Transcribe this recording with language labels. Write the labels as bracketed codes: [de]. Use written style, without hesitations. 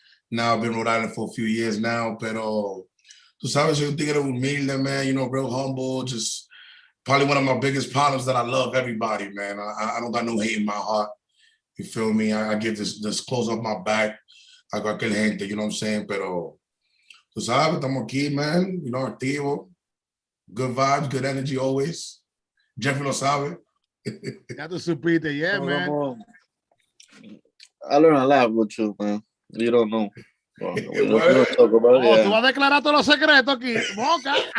[en] Now I've been in Rhode Island for a few years now, [es] pero tú sabes, soy un tigre humilde, [en] man, real humble, just probably one of my biggest problems that I love everybody, man. I don't got no hate in my heart. You feel me? I give this clothes off my back. I got [es] aquel gente, [en] you know what I'm saying? [es] Pero, tú sabes, estamos aquí, man, activo. [en] Good vibes, good energy always. Jeffrey [es] lo sabe. Ya tú supiste, [en] yeah, man. I learned a lot with you, man. You don't know. Well, we don't talk about it, [es] tú vas a declarar todos los secretos aquí, boca.